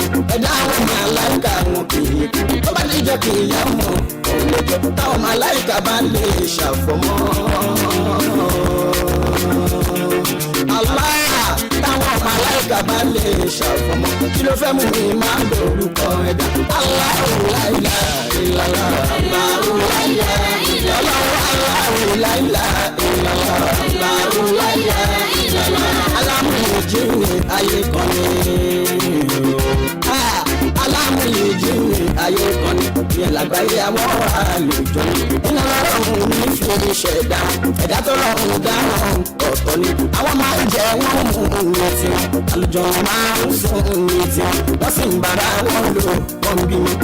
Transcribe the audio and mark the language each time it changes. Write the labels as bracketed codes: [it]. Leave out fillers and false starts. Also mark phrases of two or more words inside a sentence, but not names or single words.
[yo] Ẹ̀dá àwọn màláìka wọn kì í kú, tó bá ti jẹ́ kì í yá mọ́ òlejò. Táwọn màláìka bá lè ṣàfọmọ́ Allah, táwọn màláìka bá lè ṣàfọmọ́, kí ló fẹ́ mú mi máa lórúkọ ẹ̀dá? [ar] الله لا إله إلا الله، الله لا إله إلا الله، الله لا إله إلا الله، الله لا إله إلا الله. [yo] Alámúyèjì ni ayé kan ní. Alámúyèjì ni ayé kan ní. Ìyẹn lágbàáyé àwọn àlejò ní. Iná lọ́rùn ní fi ṣẹ̀dá, ẹ̀dá tó rọrùn dáhùn ọ̀tọ̀ ni. Àwọn máa ń jẹ wọ́n mú ní tiwọn, àlùjọ máa ń sùn ní tiwọn, wọ́n sì ń bára wọn lò wọ́n bí mi.